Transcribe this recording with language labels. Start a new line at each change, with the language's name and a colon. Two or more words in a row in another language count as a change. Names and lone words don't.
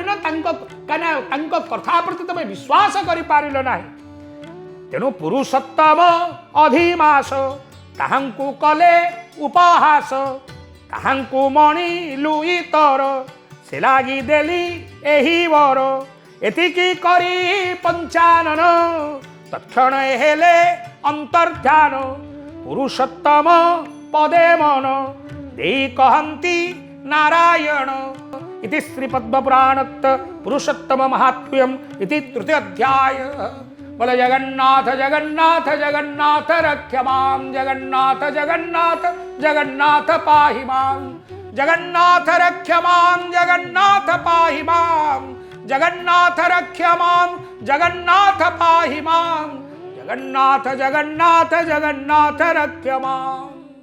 Odia: କର କଥା ପ୍ରତି ତମେ ବିଶ୍ୱାସ କରି ପାରିଲ ନାହିଁ ତେଣୁ ପୁରୁଷୋତ୍ତମ ଅଧିମାସ ତାହାଙ୍କୁ କଲେ ଉପହାସ ତାହାଙ୍କୁ ମଣି ଲୁଇ ତର ସେ ଲାଗି ଦେଲି ଏହି ବର ଏତିକି କରି ପଞ୍ଚାନନ ତକ୍ଷଣ ହେଲେ ଅନ୍ତର୍ଦ୍ଧାନ ପୁରୁଷୋତ୍ତମ ପଦେ ମନ ଦେ କହନ୍ତି ନାରାୟଣ
Sanskrit: इति श्री पद्मपुराणत् पुरुषोत्तम महात्म्यम इति तृतीय अध्याय। बोले जगन्नाथ जगन्नाथ जगन्नाथ रक्षमां जगन्नाथ जगन्नाथ जगन्नाथ पाहि मां जगन्नाथ रक्षमां जगन्नाथ पाहि मां जगन्नाथ रक्षमां जगन्नाथ पाहि मां जगन्नाथ जगन्नाथ जगन्नाथ रक्षमां।